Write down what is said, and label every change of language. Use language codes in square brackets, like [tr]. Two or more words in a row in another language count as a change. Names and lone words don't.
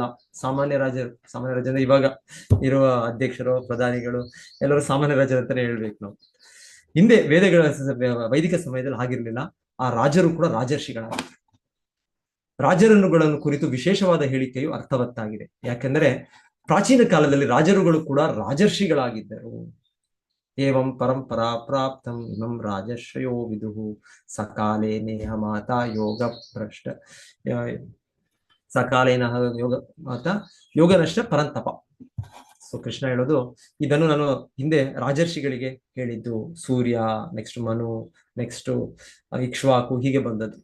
[kn] ಸಾಮಾನ್ಯ ರಾಜರು ಇವಾಗ ಇರುವ ಅಧ್ಯಕ್ಷರು, ಪ್ರಧಾನಿಗಳು ಎಲ್ಲರೂ ಸಾಮಾನ್ಯ ರಾಜರು ಅಂತಾನೆ ಹೇಳ್ಬೇಕು ನಾವು. ಹಿಂದೆ ವೇದಗಳ ವೈದಿಕ ಸಮಯದಲ್ಲಿ ಆಗಿರ್ಲಿಲ್ಲ. ಆ ರಾಜರು ಕೂಡ ರಾಜರ್ಷಿಗಳಾಗಿದ್ದರು. ರಾಜರನ್ನುಗಳನ್ನು ಕುರಿತು ವಿಶೇಷವಾದ ಹೇಳಿಕೆಯು ಅರ್ಥವತ್ತಾಗಿದೆ. ಯಾಕೆಂದರೆ ಪ್ರಾಚೀನ ಕಾಲದಲ್ಲಿ ರಾಜರುಗಳು ಕೂಡ ರಾಜರ್ಷಿಗಳಾಗಿದ್ದರು. [sa] ಏವಂ ಪರಂಪರಾ ಪ್ರಾಪ್ತಂ ಇಮಂ ರಾಜರ್ಷಯೋ ವಿದುಹು ಸಕಾಲೇ ನೇಹ ಮಾತಾ ಯೋಗ ಭ್ರಷ್ಟ ಸಕಾಲೇನ ಯೋಗ ಮಾತಾ ಯೋಗ ನಷ್ಟ ಪರಂತಪ. [kn] ಸೊ ಕೃಷ್ಣ ಹೇಳೋದು ಇದನ್ನು ನಾನು ಹಿಂದೆ ರಾಜರ್ಷಿಗಳಿಗೆ ಹೇಳಿದ್ದು. ಸೂರ್ಯ, ನೆಕ್ಸ್ಟ್ ಮನು, ನೆಕ್ಸ್ಟ್ ಇಕ್ಷ್ವಾಕು, ಹೀಗೆ ಬಂದದ್ದು.